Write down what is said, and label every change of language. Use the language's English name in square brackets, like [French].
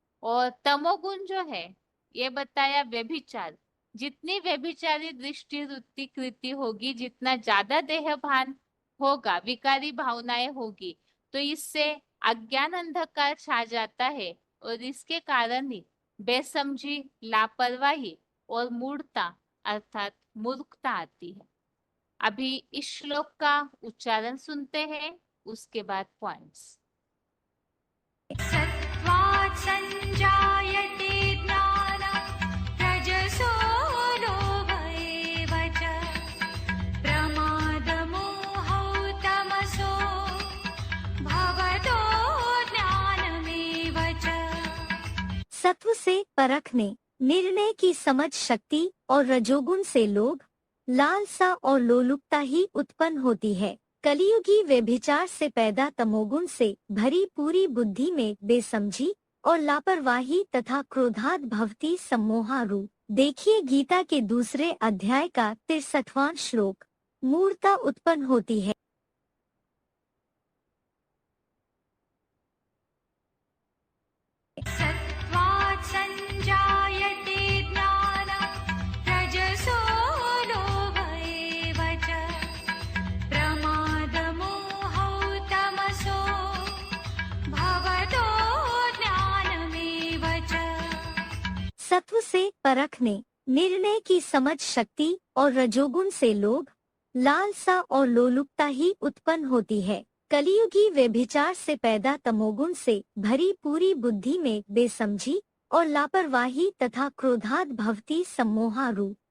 [Hindi] और तमोगुण जो है ये बताया व्यभिचार, जितनी व्यभिचारी दृष्टि वृत्ति कृति होगी, जितना ज्यादा देह भान होगा, विकारी भावनाएं होगी, तो इससे अज्ञान अंधकार छा जाता है और इसके कारण ही बेसमझी लापरवाही और मूढ़ता अर्थात मूर्खता आती है। अभी इस श्लोक का उच्चारण सुनते हैं, उसके बाद पॉइंट्स। [Sanskrit] सत्त्वात् संजायते ज्ञानं रजसो लोभ एव च प्रमादमोहौ तमसो भवतो ज्ञानमेव च। [Hindi] सत्व से परखने निर्णय की समझ शक्ति और रजोगुण से लोभ लालसा और लोलुपता ही उत्पन्न होती है। कलियुगी व्यभिचार से पैदा तमोगुण से भरी पूरी बुद्धि में बेसमझी और लापरवाही तथा [Sanskrit] क्रोधात् भवति सम्मोहारूप। [Hindi] देखिए गीता के दूसरे अध्याय का 63वां श्लोक। मूढ़ता उत्पन्न होती है। [Sanskrit] सत्त्वात् संजायते ज्ञानं रजसो लोभ एव च प्रमादमोहौ तमसो भवतो ज्ञानमेव च। [Hindi] सत्व से परखने निर्णय की समझ शक्ति और रजोगुण से लोभ लालसा और लोलुपता ही उत्पन्न होती है। कलियुगी व्यभिचार से पैदा तमोगुण से भरी पूरी बुद्धि में बेसमझी और लापरवाही तथा [Sanskrit] क्रोधात् भवति सम्मोहारूप।